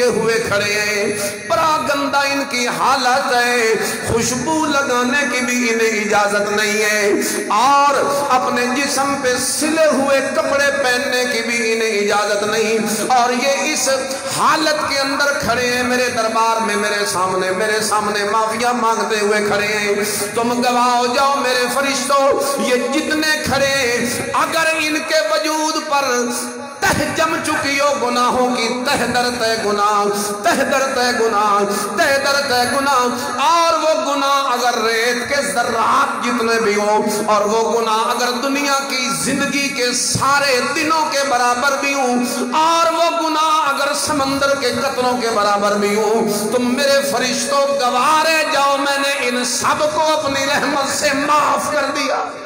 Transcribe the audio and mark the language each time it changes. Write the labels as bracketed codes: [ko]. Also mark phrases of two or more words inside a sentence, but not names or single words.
[ur] ہوئے کھڑے ہیں، بڑا گندا ان کی حالت ہے، خوشبو لگانے کی بھی انہیں اجازت نہیں ہے، اور اپنے جسم پہ سلے ہوئے کپڑے پہننے کی بھی انہیں اجازت نہیں، اور یہ اس حالت کے اندر کھڑے ہیں میرے دربار میں، میرے سامنے معافیاں مانگتے ہوئے کھڑے ہیں۔ تم گواہ ہو جاؤ میرے فرشتوں، یہ جتنے کھڑے ہیں اگر ان کے وجود پر تہ جم چکی ہو گناہوں کی، تہ در تہ گناہ، تہ در تہ گناہ، تہ در تہ گناہ، اور وہ گناہ اگر ریت کے ذرات جتنے بھی ہوں، اور وہ گناہ اگر دنیا کی زندگی کے سارے دنوں کے برابر بھی ہوں، اور وہ گناہ اگر سمندر کے قطروں کے برابر بھی ہوں، تم میرے فرشتوں گوارے جاؤ، میں نے ان سب کو اپنی رحمت سے معاف کر دیا۔